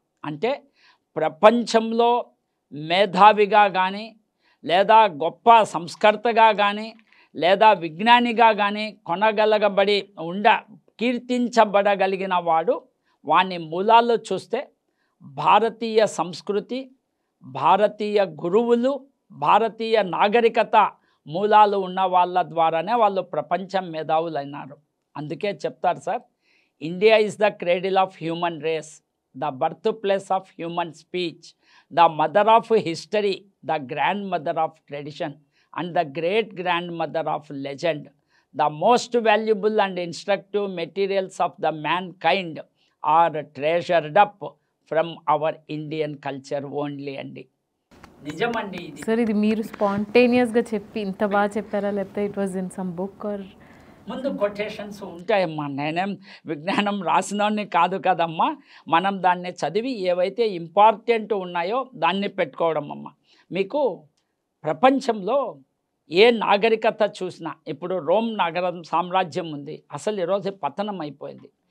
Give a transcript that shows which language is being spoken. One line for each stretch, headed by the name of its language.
Telugu: అంటే ప్రపంచంలో మేధావిగా కానీ లేదా గొప్ప సంస్కర్తగా కానీ లేదా విజ్ఞానిగా కానీ కొనగలగబడి కీర్తించబడగలిగిన వాడు, వాని మూలాల్లో చూస్తే భారతీయ సంస్కృతి, భారతీయ గురువులు, భారతీయ నాగరికత మూలాలు ఉన్న వాళ్ళ ద్వారానే వాళ్ళు ప్రపంచం మేధావులైనారు. అందుకే చెప్తారు sir,
English: India is the cradle of human race, the birthplace of human speech, the mother of history, the grandmother of tradition and the great grandmother of legend. The most valuable and instructive materials of the mankind are treasured up from our Indian culture only అండి.
Telugu: నిజమండి ఇది. Sir ఇది మీరు స్పాంటేనియస్గా చెప్పి ఇంత బాగా చెప్పారా, లేకపోతే
English: It was in some book or?
Telugu: ముందు కొటేషన్స్ ఉంటాయమ్మా, నేనేం విజ్ఞానం రాసినోని కాదు కదమ్మా. మనం దాన్ని చదివి ఏవైతే ఇంపార్టెంట్ ఉన్నాయో దాన్ని పెట్టుకోవడం అమ్మ. మీకు ప్రపంచంలో ఏ నాగరికత చూసినా, ఇప్పుడు రోమ్ నగరం సామ్రాజ్యం ఉంది, అసలు ఈరోజు పతనం అయిపోయింది.